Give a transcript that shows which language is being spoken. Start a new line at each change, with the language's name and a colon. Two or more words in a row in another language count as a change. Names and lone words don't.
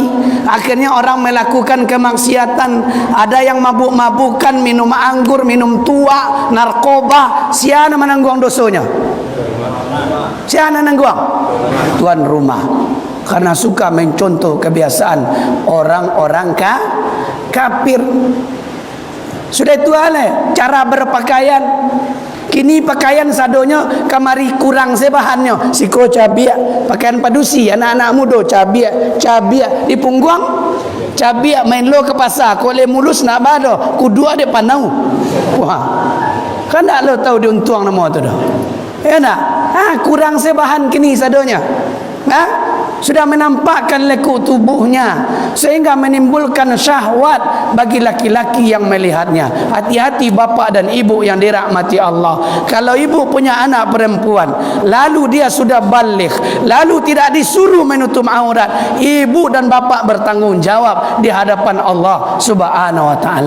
Indonesian: Akhirnya orang melakukan kemaksiatan. Ada yang mabuk-mabukan, minum anggur, minum tua, narkoba. Siapa menanggung dosanya? Siapa menanggung? Tuan rumah. Karena suka mencontoh kebiasaan orang-orang kafir. Sudah itu cara berpakaian.
Minangkabau: Kini pakaian sadonya kamari kurang sebahannya. Siko cabiak, pakaian padusi anak-anak muda cabiak di punggung, cabiak main lo ke pasar, kole mulus nak bado, kudua de panau. Wah. Kan tak lo tahu diuntuang nama tu dah. Ya nak? Kurang sebahan kini sadonya.
Indonesian: sudah menampakkan lekuk tubuhnya sehingga menimbulkan syahwat bagi laki-laki yang melihatnya. Hati-hati bapa dan ibu yang dirahmati Allah. Kalau ibu punya anak perempuan lalu dia sudah baligh, lalu tidak disuruh menutup aurat, ibu dan bapa bertanggungjawab di hadapan Allah
Arabic: سبحانه وتعالى.